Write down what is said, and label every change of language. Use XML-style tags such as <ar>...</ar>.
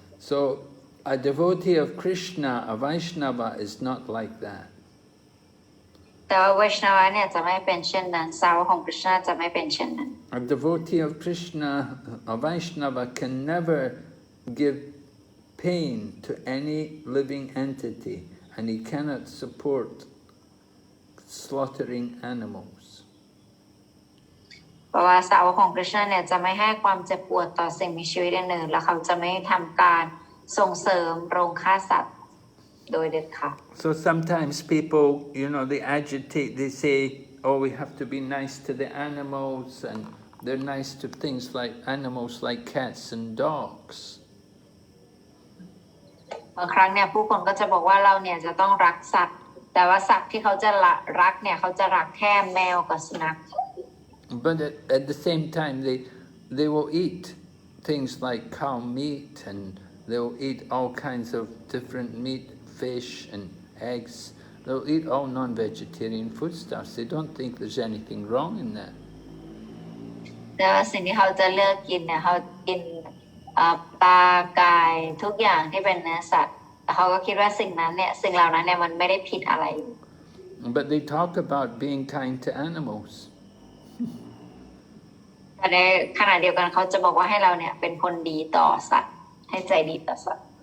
<en>So a devotee of Krishna, a Vaishnava, is not like that.</en> <th>แต่ว่าไวชนาวะเนี่ยจะไม่เป็นเช่นนั้นสาวกของคริชนาจะไม่เป็นเช่นนั้น</th> <en>A devotee of Krishna, a Vaishnava, can never give pain to any living entity, and he cannot support slaughtering animals.</en> <th>เพราะว่าสาวกของคริชนาเนี่ยจะไม่ให้ความเจ็บปวดต่อสิ่งมีชีวิตอื่นๆและเขาจะไม่ทำการส่งเสริมโรงฆ่าสัตว์โดยเด็ดขาด</th> <en>So sometimes people, they agitate, they say, oh, we have to be nice to the animals, and they're nice to things like animals like cats and dogs.</en> <th>บางครั้งเนี่ยผู้คนก็จะบอกว่าเราเนี่ยจะต้องรักสัตว์แต่ว่าสัตว์ที่เขาจะรักเนี่ยเขาจะรักแค่แมวกับสุนัข</th> <en>But at the same time, they will eat things like cow meat, and they'll eat all kinds of different meat, fish and eggs. They'll eat all non-vegetarian foodstuffs. They don't think there's anything wrong in that.</en> <th>แต่ว่าสิ่งที่เขาจะเลือกกินเนี่ยเขากินปลาไก่ทุกอย่างที่เป็นเนื้อสัตว์แต่เขาก็คิดว่าสิ่งเหล่านั้นเนี่ยมันไม่ได้ผิดอะไร</th> <en>But they talk about being kind to animals.</en> <th>แต่ในขณะเดียวกันเขาจะบอกว่าให้เราเนี่ยเป็นคนดีต่อสัตว์ให้ใจดีต่อสัตว์</th>